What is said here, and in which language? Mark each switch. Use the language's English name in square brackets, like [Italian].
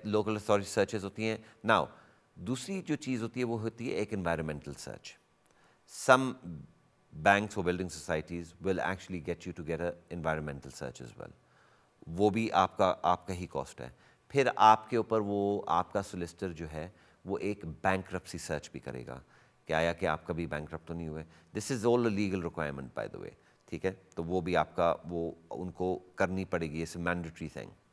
[Urdu] Local authority searches ہوتی ہیں. Now دوسری جو چیز ہوتی ہے وہ ہوتی ہے ایک environmental search. [English] Some banks or building societies will actually get you to get an environmental search as well. [Urdu] وہ بھی آپ کا ہی کاسٹ ہے. پھر آپ کے اوپر وہ آپ کا سولسٹر جو ہے وہ ایک بینکرپسی سرچ بھی کرے گا کہ آیا کہ آپ کبھی بینکرپٹ تو نہیں ہوئے. [English] This is all a legal requirement by the way. [Urdu] ٹھیک ہے. تو وہ بھی آپ کا وہ ان کو کرنی پڑے گی. [English] It's a mandatory thing.